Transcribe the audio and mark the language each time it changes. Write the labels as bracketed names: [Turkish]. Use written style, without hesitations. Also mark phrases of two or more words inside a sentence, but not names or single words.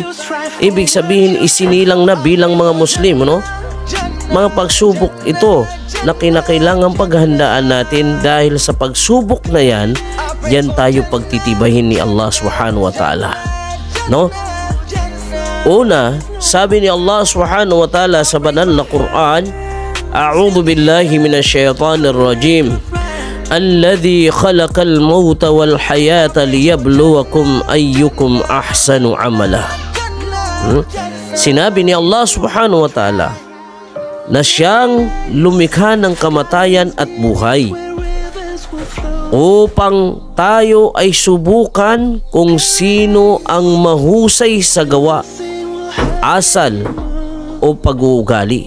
[Filipino] Ibig sabihin, isinilang na bilang mga Muslim, no? Mga pagsubok ito na kinakailangang paghandaan natin dahil sa pagsubok na yan, yan tayo pagtitibahin ni Allah [Arabic] سبحانه وتعالى, [Filipino] no? Una, sabi ni Allah [Arabic] سبحانه وتعالى [Filipino] sa banal na Quran, [Arabic] أعوذ بالله من الشيطان الرجيم. الذي خلق الموت والحياة ليبلوكم أيكم أحسن عملا. [Filipino] Sinabi ni Allah [Arabic] سبحانه وتعالى [Filipino] na siyang lumikha ng kamatayan at buhay upang tayo ay subukan kung sino ang mahusay sa gawa, asal o pag-uugali.